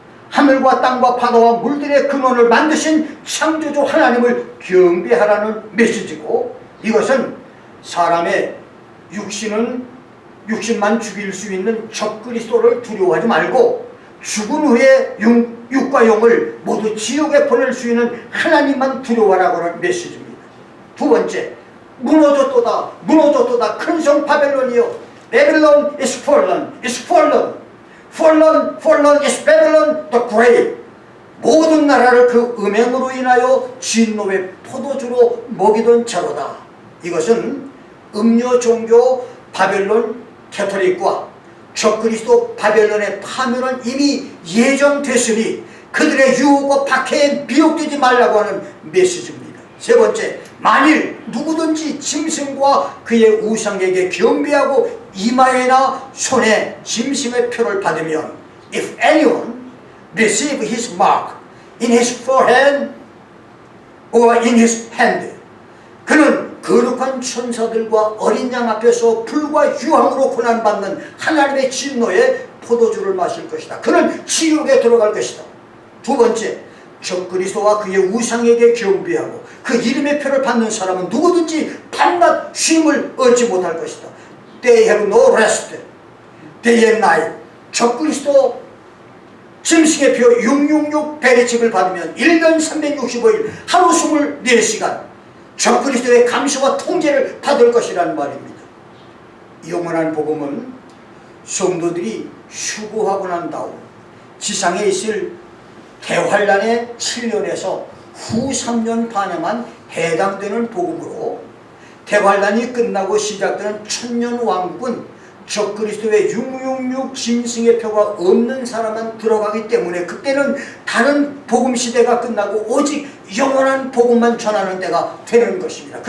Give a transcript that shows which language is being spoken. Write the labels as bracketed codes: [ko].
[ko] 하늘과 땅과 바다와 물들의 근원을 만드신 창조주 하나님을 경배하라는 메시지고 이것은 사람의 육신만 죽일 수 있는 적그리스도를 두려워하지 말고 죽은 후에 육과 영을 모두 지옥에 보낼 수 있는 하나님만 두려워하라고 하는 메시지입니다. 두 번째, 무너졌도다 무너졌도다 큰 성 바벨론이여 [en] Babylon is fallen is fallen fallen fallen is Babylon the great. [ko] 모든 나라를 그 음행으로 인하여 진노의 포도주로 먹이던 자로다. 이것은 음료 종교 바벨론 캐토릭과 적그리스도 바벨론의 파멸은 이미 예정됐으니 그들의 유혹과 박해에 미혹되지 말라고 하는 메시지입니다. 세 번째, 만일 누구든지 짐승과 그의 우상에게 경배하고 이마에나 손에 짐승의 표를 받으면 [en] If anyone receive his mark in his forehead or in his hand [ko] 그는 거룩한 천사들과 어린 양 앞에서 불과 유황으로 고난받는 하나님의 진노의 포도주를 마실 것이다. 그는 지옥에 들어갈 것이다. 두 번째, 적그리스도와 그의 우상에게 경배하고 그 이름의 표를 받는 사람은 누구든지 밤낮 쉼을 얻지 못할 것이다. [en] They have no rest day and night. [ko] 적그리스도 짐승의 표 666 베레칩을 받으면 1년 365일 하루 24시간 적그리스도의 감시와 통제를 받을 것이라는 말입니다. 영원한 복음은 성도들이 휴거하고 난 다음 지상에 있을 대환란의 7년에서 후 3년 반에만 해당되는 복음으로 대환란이 끝나고 시작되는 천년 왕국은 적그리스도의 666 짐승의 표가 없는 사람만 들어가기 때문에 그때는 다른 복음 시대가 끝나고 오직 영원한 복음만 전하는 때가 되는 것입니다.